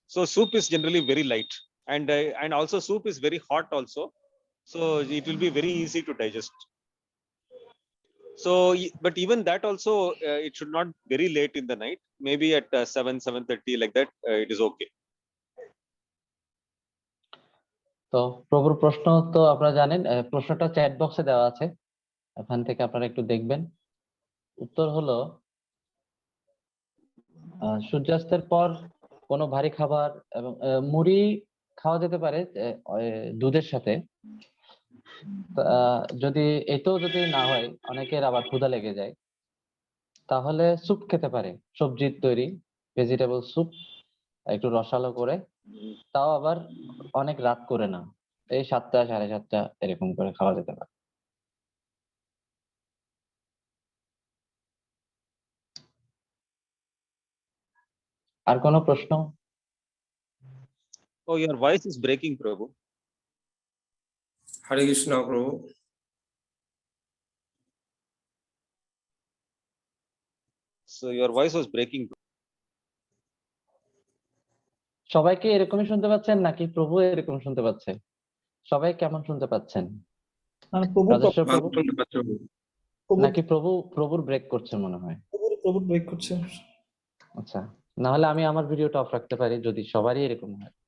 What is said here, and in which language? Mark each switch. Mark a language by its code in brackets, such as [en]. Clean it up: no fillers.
[en] So soup is generally very light, and also soup is very hot also, so it will be very easy to digest. So but even that also, it should not very late in the night, maybe at 7:30, like that, it is okay. [bn] তো প্রভুর প্রশ্ন তো আপনারা জানেন, প্রশ্নটা chat বক্সে দেওয়া আছে, ওখান থেকে আপনারা একটু দেখবেন। উত্তর হলো সূর্যাস্তের পর কোনো ভারী খাবার এবং মুড়ি খাওয়া যেতে পারে দুধের সাথে। যদি এতেও যদি না হয়, অনেকের আবার ক্ষুধা লেগে যায়, তাহলে স্যুপ খেতে পারে, সবজির তৈরি ভেজিটেবল স্যুপ, একটু রসালো করে, তাও আবার অনেক রাত করে না, এই 7টা 7:30 এরকম করে খাওয়া যেতে পারে। আর কোনো প্রশ্ন? [en] Oh, your voice is breaking, Prabhu. Hare Krishna, Prabhu. So your voice was breaking. [bn] সবাই কি এরকমই শুনতে পাচ্ছেন নাকি প্রভু এরকম শুনতে পাচ্ছে? সবাই কেমন শুনতে পাচ্ছেন? মানে প্রভু রাজেশ্বর প্রভু শুনতে পাচ্ছি, প্রভু। নাকি প্রভুর ব্রেক করছে মনে হয়? প্রভু ব্রেক করছে। আচ্ছা, না হলে আমি আমার ভিডিওটা অফ রাখতে পারি যদি সবারই এরকম হয়।